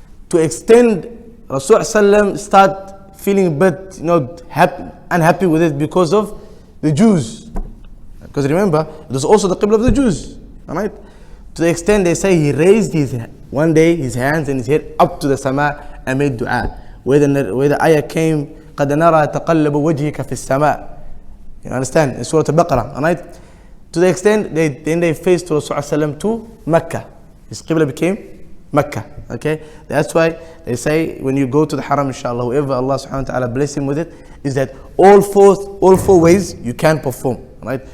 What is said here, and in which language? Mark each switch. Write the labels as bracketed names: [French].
[English] To extend, Rasulullah start feeling a bit, unhappy with it because of the Jews. Because remember, it was also the Qibla of the Jews. Right? To the extent they say he raised one day his hands and his head up to the sama and made dua. Where the ayah came, [Arabic] قَدْ نَرَى تَقَلَّبُ وَجْهِكَ فِي السَّمَاءِ. [English] You understand? In Surah Al-Baqarah. Alright? To the extent, they faced Rasulullah to Mecca. His Qibla became Mecca. Okay? That's why they say, when you go to the Haram, inshallah, whoever Allah subhanahu wa ta'ala bless him with it, is that all four ways you can perform. Right?